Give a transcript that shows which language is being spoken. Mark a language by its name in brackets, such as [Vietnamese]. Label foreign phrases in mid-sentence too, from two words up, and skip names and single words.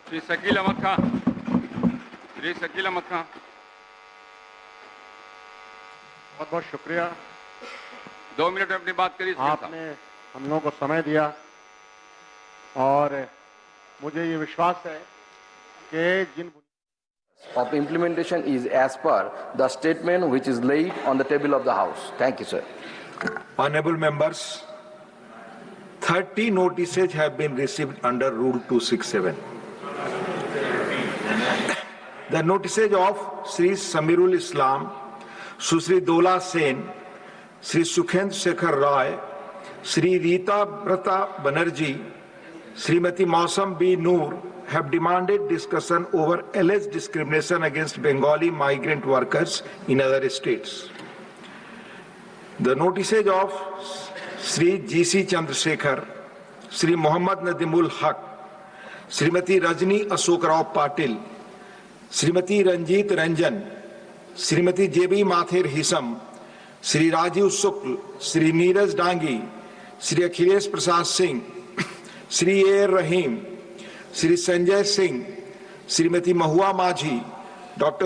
[Hindi] श्री शकील अहमद खान, श्री शकील अहमद खान। बहुत बहुत शुक्रिया। 2 मिनट में अपनी बात करिए। आपने हम लोगों को समय दिया और मुझे ये विश्वास है कि जिन [English] of implementation is as per the statement which is laid on the table of the House. Thank you, sir. Honorable members, 30 notices have been received under Rule 267. The notices of Sri Samirul Islam, Susri Dola Sen, Sri Sukhend Shekhar Rai, Sri Rita Brata Banerjee, Srimati Mausam B. Noor have demanded discussion over alleged discrimination against Bengali migrant workers in other states. The notices of Sri G.C. Chandrasekhar, Sri Muhammad Nadimul Haq, Srimati Rajni Ashok Rao Patil, Srimati Ranjit Ranjan, Srimati J.B. Mathir Hisam, Sri Rajiv Shukl, Sri Neeraj Dangi, Sri Akhilesh Prasad Singh, Sri A. Rahim, Sri Sanjay Singh, Srimati Mahua Majhi, Dr.